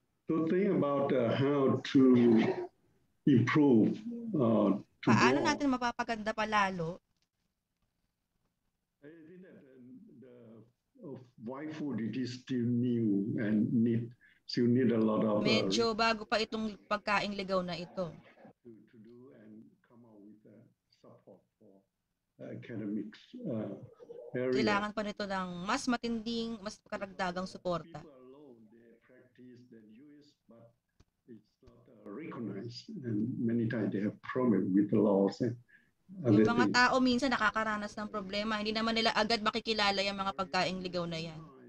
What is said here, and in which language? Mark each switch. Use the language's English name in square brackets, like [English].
[English] To think about how to improve. [Filipino] Paano natin mapapaganda pa lalo? [English] I think that the why food, it is still new and still need a lot of [Filipino] Medyo bago pa itong pagkaing ligaw na ito. [English] to do and come out with support for academics area. [Filipino] Kailangan pa nito ng mas matinding, mas karagdagang suporta. [English] People alone, they practice, they use, but it's not recognized, and many times they have problem with the laws and [Filipino] Yung mga tao minsan nakakaranas ng problema, hindi naman nila agad makikilala yung mga pagkaing ligaw na yan.